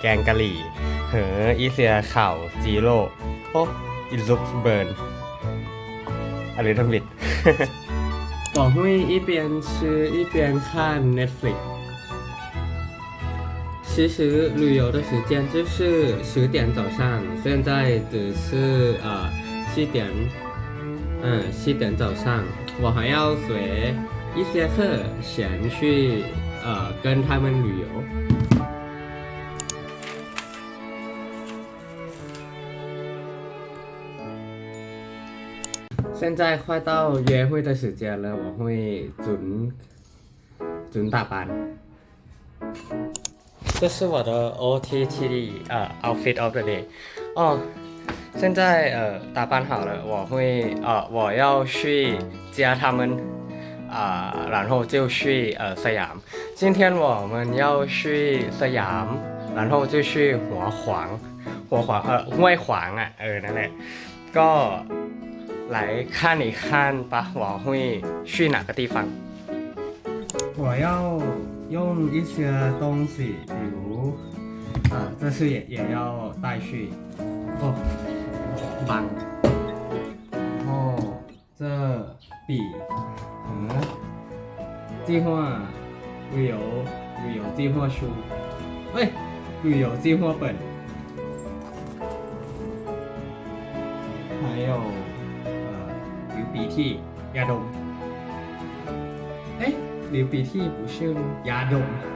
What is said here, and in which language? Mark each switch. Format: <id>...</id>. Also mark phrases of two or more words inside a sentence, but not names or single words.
<zh>งกะหรี่和一些烤鸡肉</zh> <en>it looks burn a little bit</en> <zh>我会一边吃一边看 Netflix。其实旅游的时间就是10点早上，现在只是7点早上，我还要学一些课，想去跟他们旅游。现在快到约会的时间了，我会准打扮。这是我的 OTT</zh> <en>outfit of the day。</en> <zh>现在打扮好了，我要去接他们然后就去สยาม。今天我们要去สยาม，然后就去</zh> <th>ห้วยขวางนั่นแหละก็</th> <zh>来看一看吧，我会去哪个地方？我要用一些东西，比如这是也要带去棒，然后这笔和计划旅游计划书，旅游计划本，还有流鼻涕ยาดม流鼻涕不是ยาดม</zh>